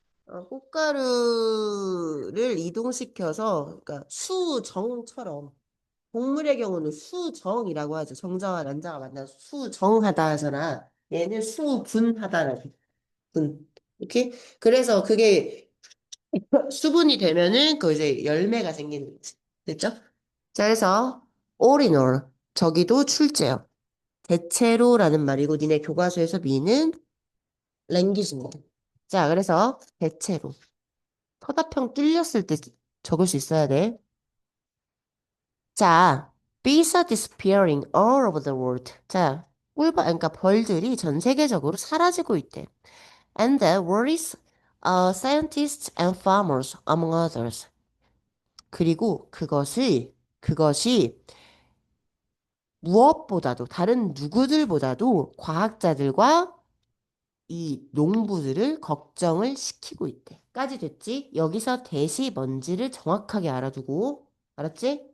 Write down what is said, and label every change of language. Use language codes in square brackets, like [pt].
[ko] 꽃가루를 이동시켜서, 그러니까 수정처럼, 곡물의 경우는 수정이라고 하죠. 정자와 난자가 만나서 수정하다 하잖아. 얘는 수분하다라고. 분. 이렇게? 그래서 그게 수분이 되면은 그 이제 열매가 생기는 거지. 됐죠? 자, 그래서 [en] all in all. [ko] 저기도 출제요. 대체로라는 말이고 니네 교과서에서 미는 랭귀지입니다. 자, 그래서 대체로. 서답형 뚫렸을 때 적을 수 있어야 돼. [en] 자, bees are disappearing all over the world. [ko] 자, 그러니까 벌들이 전 세계적으로 사라지고 있대. [en] And that worries scientists and farmers among others. [ko] 그리고 그것이 무엇보다도 다른 누구들보다도 과학자들과 이 농부들을 걱정을 시키고 있대. 까지 됐지? 여기서 대시 뭔지를 정확하게 알아두고, 알았지?